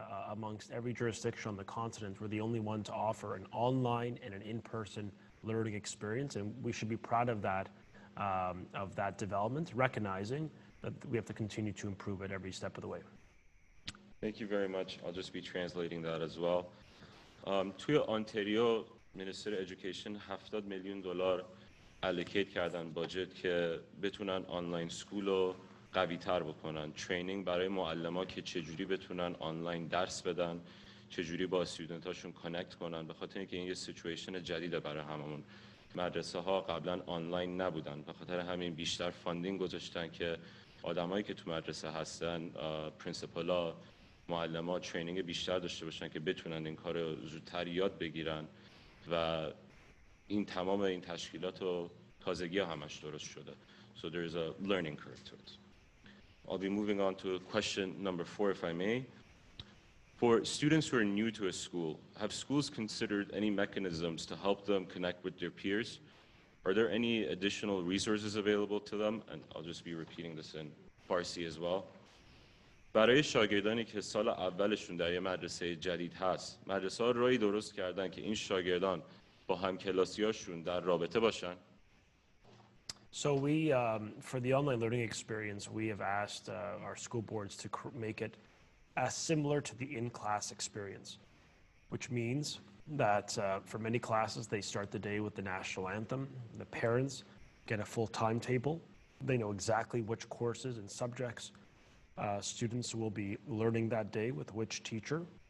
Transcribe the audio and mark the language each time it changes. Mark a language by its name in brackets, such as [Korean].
[English] Amongst every jurisdiction on the continent, we're the only one to offer an online and an in-person learning experience, and we should be proud of that development, recognizing that we have to continue to improve it every step of the way. Thank you very much. I'll just be translating that as well. [Persian] توی آنتاریو [English] Minister of Education [Persian] $70 میلیون [English] allocate [Persian] کردن [English] budget [Persian] که بتونن آنلاین [English] school [Persian] رو قوی تر بکنن، [English] training [Persian] برای معلم‌ها که چجوری بتونن آنلاین درس بدن، چجوری با [English] استودنتاشون کانکت [Persian] کنن، به خاطر اینکه این یه [English] situation [Persian] جدیده برای هممون. مدرسه ها قبلا آنلاین نبودن، به خاطر همین بیشتر [English] funding [Persian] گذاشتن که آدمایی که تو مدرسه هستن، [English] پرینسپلا، [Persian] معلم‌ها [English] training [Persian] بیشتر داشته باشن که بتونن این کارو زودتر یاد بگیرن و این تمام این تشکیلات و تازگی همش درست شده. [English] So there's a learning curve to it. I'll be moving on to question number 4, if I may. For students who are new to a school, have schools considered any mechanisms to help them connect with their peers? are there any additional resources available to them? And I'll just be repeating this in Farsi as well. [Persian] برای شاگردانی که سال اولشون در یه مدرسه جدید هست، مدرسه‌ها راهی درست کردن که این شاگردان با همکلاسیاشون در رابطه باشن. [English] So we, for the online learning experience, we have asked our school boards to make it as similar to the in-class experience, which means that for many classes, they start the day with the national anthem. The parents get a full timetable. They know exactly which courses and subjects students will be learning that day with which teacher.